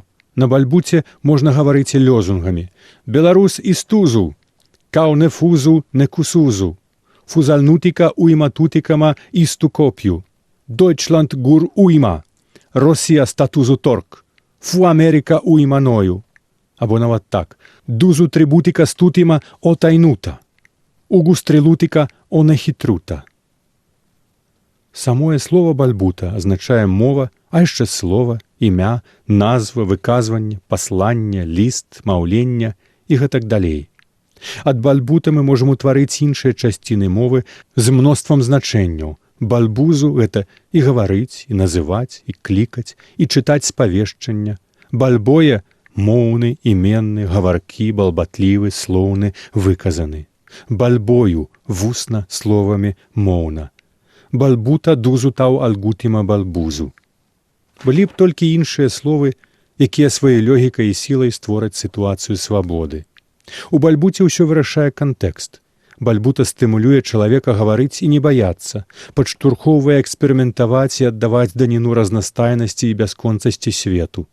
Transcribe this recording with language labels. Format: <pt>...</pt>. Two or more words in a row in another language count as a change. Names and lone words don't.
<be>На бальбуце можна гаварыць і лёзунгамі. Беларус і стузу, каўне фузу не кусузу, фузальнутика уйма тутикама істу коп'ю, Дойчланд гур уйма, Росія статузу торг, фу Америка уйма ною. Або нават так, дузу трибутика стутима о тайнута, угустрилутика о нехитрута. Самое слово бальбута азначае мова, а яшчэ слова, імя, назва, выказванне, пасланне, ліст, маўленне і гэтак далей. Ад бальбута мы можам утварыць іншыя часціны мовы з мноствам значэнняў. Бальбузу – гэта і гаварыць, і называць, і клікаць, і чытаць спавешчання. Бальбоя – моўны, іменны, гаваркі, балбатлівы, слоўны, выказаны. Бальбою – вусна, словамі, моўна. Бальбута дузу тау альгутима бальбузу. Былі б толькі іншыя словы, якія сваёй логікай і сілай створаць сітуацыю свабоды. У бальбуце ўсё вырашае кантэкст. Бальбута стымулюе чалавека гаварыць і не баяцца, падштурхоўвае эксперыментаваць і аддаваць даніну разнастайнасці і бясконцасці свету.</be>